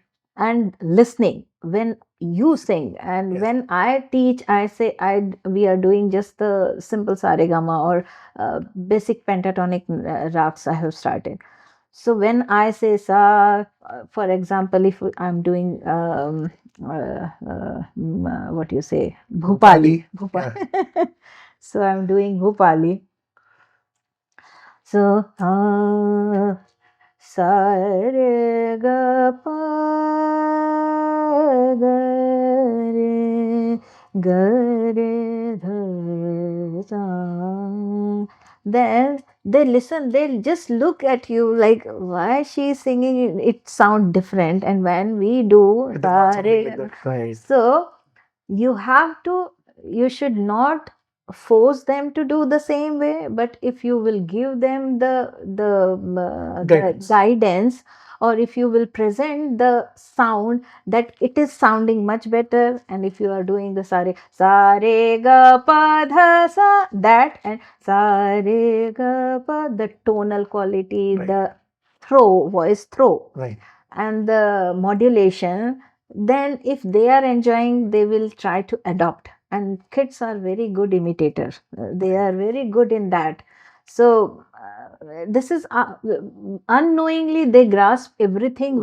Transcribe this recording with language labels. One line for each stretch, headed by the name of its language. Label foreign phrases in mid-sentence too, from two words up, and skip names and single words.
English: And listening when you sing, and when I teach, I say we are doing just the simple saregama or basic pentatonic rags I have started. So when I say sa, for example, if I'm doing what you say, Bhupali. So I'm doing Bhupali. So sa re ga pa ga re dha sa. Then they listen, they'll just look at you like, why she is singing, it sound different. And when we do so you should not force them to do the same way, but if you will give them the guidance or if you will present the sound that it is sounding much better. And if you are doing the sa re ga pa dha sa, that, and sa re ga pa, the tonal quality, Right. the voice throw, Right. and the modulation, then if they are enjoying, they will try to adopt. And kids are very good imitators. They are very good in that. So this is unknowingly they grasp everything